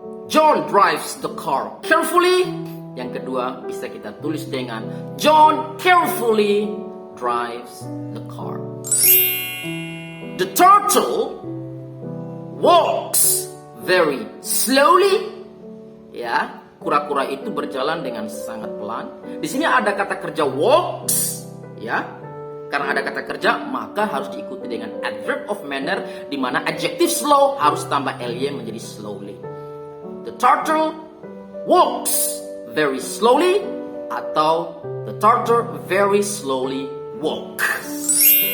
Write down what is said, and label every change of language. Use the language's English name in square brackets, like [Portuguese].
[English] John drives the car carefully. [Indonesian] Yang kedua bisa kita tulis dengan [English] John carefully drives the car. The turtle walks very slowly. [Indonesian] Ya, kura-kura itu berjalan dengan sangat pelan. Di sini ada kata kerja walks, ya. Karena ada kata kerja, maka harus diikuti dengan adverb of manner, di mana adjektif slow harus tambah ly menjadi slowly. [English] The turtle walks very slowly, [Indonesian] atau [English] the turtle very slowly walks.